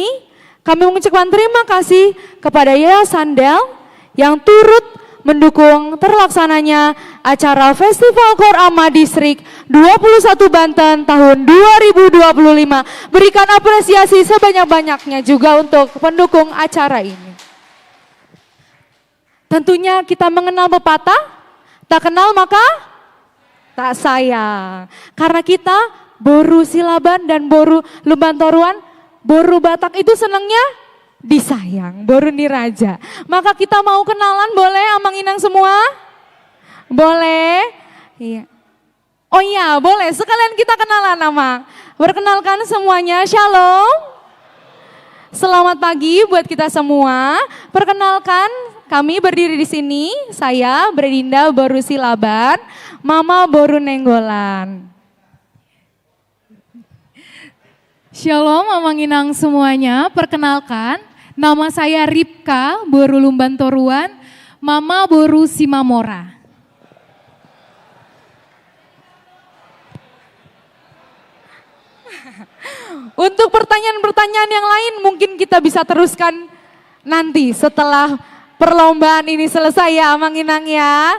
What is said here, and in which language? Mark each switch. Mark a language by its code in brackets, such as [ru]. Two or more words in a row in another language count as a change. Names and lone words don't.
[id] Kami mengucapkan terima kasih kepada Yayasan Del yang turut mendukung terlaksananya acara Festival KOR AMA Distrik 21 Banten tahun 2025. Berikan apresiasi sebanyak-banyaknya juga untuk pendukung acara ini. Tentunya kita mengenal pepatah, tak kenal maka tak sayang. Karena kita boru silaban dan boru lumbantoruan, boru Batak itu senangnya disayang, [bbc] boru niraja. [id] Maka kita mau kenalan, boleh [bbc] Amang Inang [id] semua? Boleh? Iya. Oh iya, boleh. Sekalian kita kenalan Amang. Perkenalkan semuanya, Shalom. Selamat pagi buat kita semua. Perkenalkan, kami berdiri di sini. Saya Bredinda Boru Silaban, Mama Boru Nenggolan. Shalom [bbc] Amang Inang [id] semuanya, perkenalkan nama saya Ripka Boru Lumbantoruan, Mama Boru Simamora. Untuk pertanyaan-pertanyaan yang lain mungkin kita bisa teruskan nanti setelah perlombaan ini selesai ya [bbc] Amang Inang [id] ya.